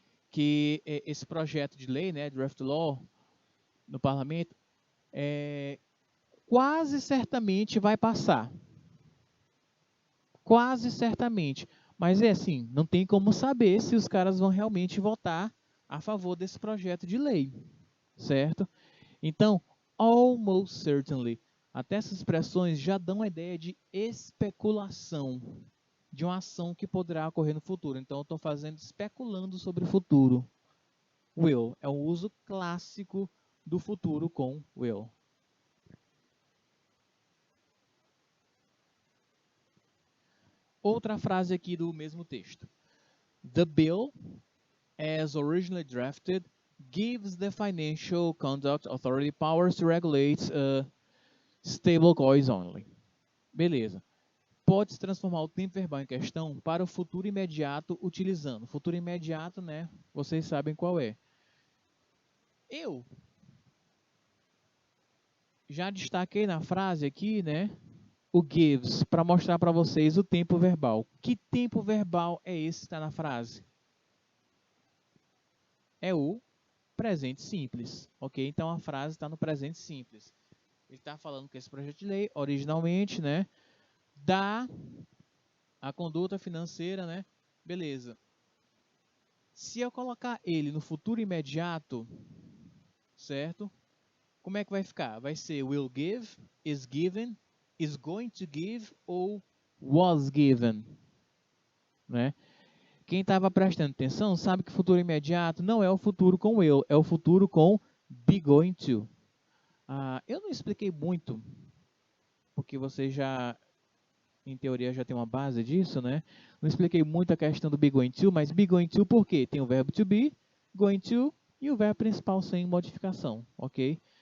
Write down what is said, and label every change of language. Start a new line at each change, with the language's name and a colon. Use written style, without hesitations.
Portuguese: Que esse projeto de lei, né, draft law, no parlamento, quase certamente vai passar. Quase certamente. Mas é assim, não tem como saber se os caras vão realmente votar a favor desse projeto de lei, certo? Então,
English: almost certainly.
Portuguese: Até essas expressões já dão a ideia de especulação de uma ação que poderá ocorrer no futuro. Então, eu estou especulando sobre o futuro. Will é o uso clássico do futuro com will. Outra frase aqui do mesmo texto.
English: The bill, as originally drafted, gives the Financial Conduct Authority powers to regulate stablecoins only.
Portuguese: Beleza. Pode-se transformar o tempo verbal em questão para o futuro imediato utilizando. Futuro imediato, né? Vocês sabem qual é. Eu já destaquei na frase aqui, né? O gives, para mostrar para vocês o tempo verbal. Que tempo verbal é esse que está na frase? É o presente simples, ok? Então a frase está no presente simples. Ele está falando que esse projeto de lei, originalmente, né? Dá a conduta financeira, né? Beleza. Se eu colocar ele no futuro imediato, certo? Como é que vai ficar?
English: Vai ser will give, is given, is going to give ou was given, né?
Portuguese: Quem estava prestando atenção sabe que futuro imediato não é o futuro com will, é o futuro com be going to. Eu não expliquei muito, porque você já, em teoria, já tem uma base disso, né? Não expliquei muito a questão do be going to, mas be going to por quê? Tem o verbo to be, going to e o verbo principal sem modificação, ok?